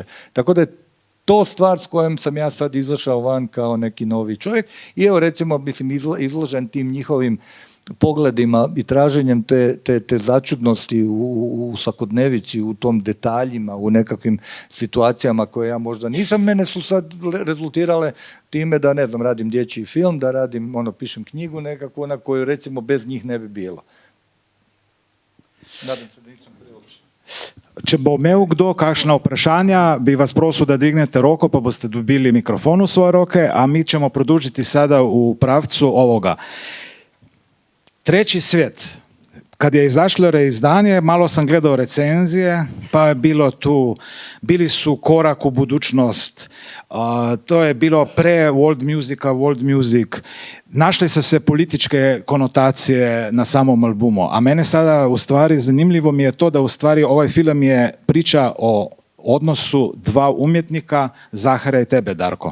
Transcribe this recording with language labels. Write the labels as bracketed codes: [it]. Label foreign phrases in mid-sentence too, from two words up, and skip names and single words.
[hr] Tako da je to stvar s kojom sam ja sad izašao van kao neki novi čovjek i evo recimo, izložen tim njihovim pogledima i traženjem te začudnosti u svakodnevici, u tom detaljima, u nekakvim situacijama koje ja možda nisam. Mene su sad rezultirale time da, ne znam, radim dječji film, da radim, pišem knjigu nekakvu na koju recimo bez njih ne bi bilo. Nadam se da nisam preopšen. [sl] Če bo imel kdo kakšna vprašanja, bi vas prosil, da dvignete roko, pa boste dobili mikrofon v svoje roke, [hr] a mi ćemo produžiti sada u pravcu ovoga. Treći svijet. Kad je izašlo reizdanje, malo sam gledao recenzije, pa je bilo tu, bili su korak u budućnost, to je bilo pre [en] world music, [hr] našli su se političke konotacije na samom albumu, a mene sada u stvari zanimljivo mi je to da u stvari ovaj film je priča o odnosu dva umjetnika, Zahara i tebe, Darko.